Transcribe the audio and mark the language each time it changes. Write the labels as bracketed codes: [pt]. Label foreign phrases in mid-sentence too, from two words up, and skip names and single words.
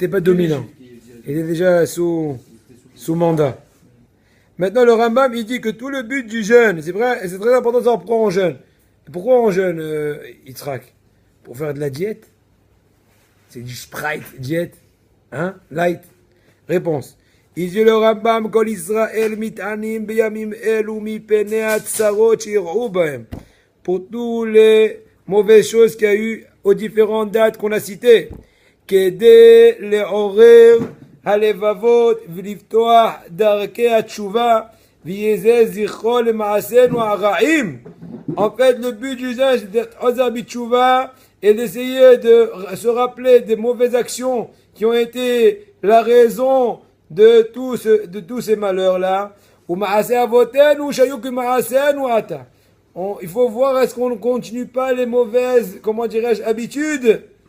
[fr] C'était pas dominant. Il est déjà sous mandat. Maintenant, le Rambam, il dit que tout le but du jeûne, c'est vrai, et c'est très important de savoir pourquoi on jeûne. Et pourquoi on jeûne, Yitzhak? Pour faire de la diète? C'est du Sprite, diète. Hein? Light. Réponse. Il dit le Rambam, [he] כל ישראל מתענים בימים אלו מפני הצרות שאירעו בהם. [fr] Pour toutes les mauvaises choses qu'il y a eu aux différentes dates qu'on a citées. [he] כדי לעורר הלבבות ולפתוח דרכי התשובה ויהיה זכרו למעשינו הרעים. [fr] En fait, le but du jeûne, c'est d'être [he] עוזר בתשובה [fr] et d'essayer de se rappeler des mauvaises actions qui ont été la raison de tous ces malheurs-là. Il faut voir est-ce qu'on ne continue pas les mauvaises, comment dirais-je, habitudes.